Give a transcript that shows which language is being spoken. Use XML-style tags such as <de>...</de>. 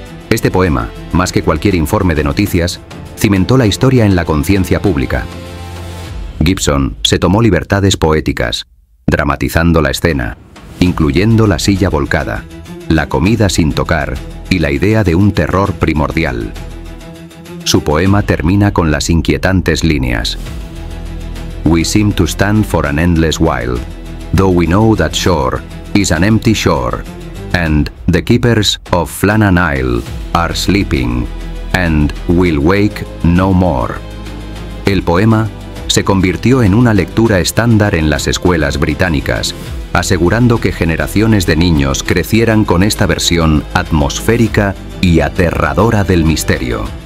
<es>Este poema, más que cualquier informe de noticias, cimentó la historia en la conciencia pública. Gibson se tomó libertades poéticas, dramatizando la escena, incluyendo la silla volcada, la comida sin tocar y la idea de un terror primordial. Su poema termina con las inquietantes líneas:</es> <en>We seem to stand for an endless while, though we know that shore is an empty shore, and the keepers of Flannan Isle are sleeping, and will wake no more.</en> <es>El poema se convirtió en una lectura estándar en las escuelas británicas, asegurando que generaciones de niños crecieran con esta versión atmosférica y aterradora del misterio.</es>